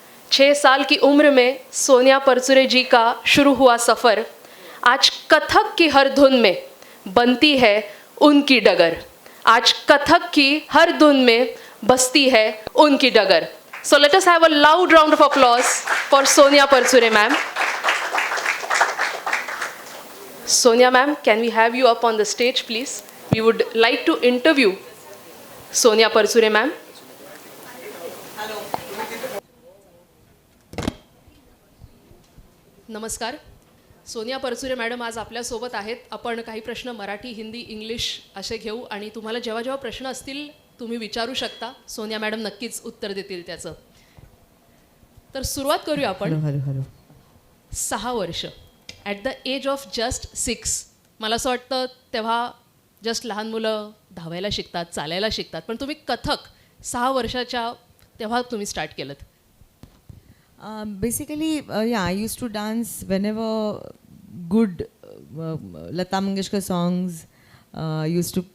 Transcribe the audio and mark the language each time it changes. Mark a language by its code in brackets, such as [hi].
[hi] 6 साल की उम्र में सोनिया परचुरे जी का शुरू हुआ सफ़र. आज कथक की हर धुन में बनती है उनकी डगर. आज कथक की हर धुन में बसती है उनकी डगर. [en] So let us have a loud round of applause for Sonia Parsure ma'am. Sonia ma'am, can we have you up on the stage please? We would like to interview Sonia Parsure ma'am. [mr] नमस्कार. Sonia Parchure madam आज आपल्यासोबत आहेत. आपण काही प्रश्न Marathi, Hindi, English असे घेऊ आणि तुम्हाला जेव्हा जेव्हा प्रश्न असतील तुम्ही विचारू शकता. सोनिया मॅडम नक्कीच उत्तर देतील त्याचं. तर सुरुवात करूया आपण. [en] 6 वर्ष at the age of just 6. [mr] मला असं वाटतं तेव्हा जस्ट लहान मुलं धावायला शिकतात, चालायला शिकतात, पण तुम्ही कथक 6 वर्षाच्या तेव्हा तुम्ही स्टार्ट केलं. [en] Basically, yeah, I used to dance whenever good Lata Mangeshkar songs used to.